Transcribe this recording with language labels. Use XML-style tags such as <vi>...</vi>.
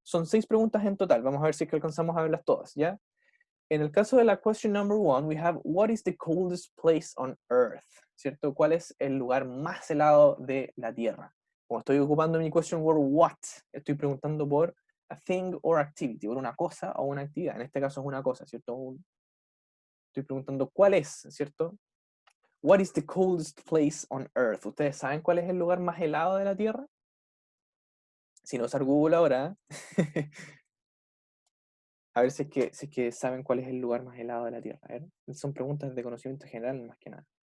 <es>Son 6 preguntas en total, vamos a ver si es que alcanzamos a verlas todas, ¿ya? En el caso de la question number 1,</es> <en>we have, what is the coldest place on earth?</en> <es>¿Cierto? ¿Cuál es el lugar más helado de la Tierra? Como estoy ocupando mi question word what, estoy preguntando por</es> <en>a thing or activity,</en> <es>por una cosa o una actividad. En este caso es una cosa, ¿cierto? Estoy preguntando cuál es, ¿cierto?</es> <en>What is the coldest place on earth?</en> <es>¿Ustedes saben cuál es el lugar más helado de la Tierra? Si no usar Google ahora, a ver si es que saben cuál es el lugar más helado de la Tierra. A ver, son preguntas de conocimiento general más que nada.</es>